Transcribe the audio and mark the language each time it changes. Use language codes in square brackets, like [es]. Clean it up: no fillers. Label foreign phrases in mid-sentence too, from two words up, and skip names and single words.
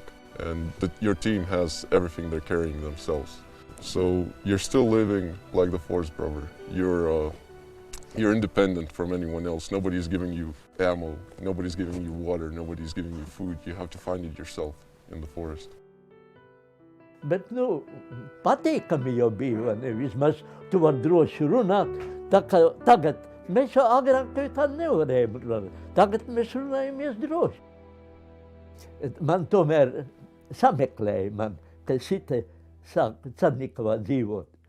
[en] And your team has everything they're carrying themselves. So you're still living like the forest brother. You're independent from anyone else. Nobody's giving you ammo, nobody's giving you water, nobody's giving you food. You have to find it yourself in the forest. [lv] Bet, patīkami jau bija, ne? Vismaz tu var droši runāt. Tā kā tagad mēs jau agrāk tā nevarējām runāt. Tagad mēs runājamies droši. Man tomēr sameklēja, kad šite sāk Cernikovā dzīvot.